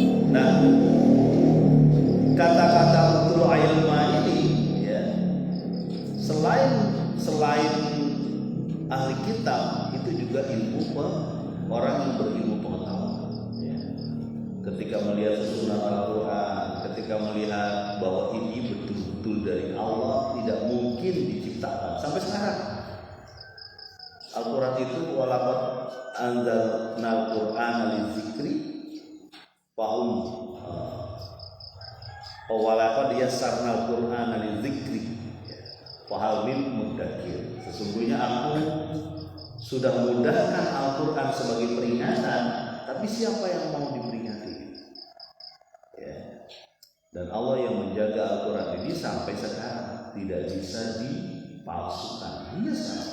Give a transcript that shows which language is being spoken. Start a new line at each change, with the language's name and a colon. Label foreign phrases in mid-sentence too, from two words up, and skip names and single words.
Indonesian: Nah, kata-kata
Arabic: أوتوا العلم
Indonesian: ini, ya, selain ahli kitab itu juga ilmu orang yang berilmu pengetahuan. Ya. Ketika melihat susunan Al-Quran, ketika melihat bahwa ini betul-betul dari Allah, tidak mungkin diciptakan. Sampai sekarang Al-Quran itu
Arabic: ولقد أنزلنا القرآن للذكر فهم ولقد يسرنا القرآن للذكر فهل من مدكر.
Indonesian: Sesungguhnya aku sudah mudahkan Al-Quran sebagai peringatan, tapi siapa yang mau diperingati? Ya. Dan Allah yang menjaga Al-Quran ini sampai sekarang tidak bisa dipalsukan. Iya sekarang.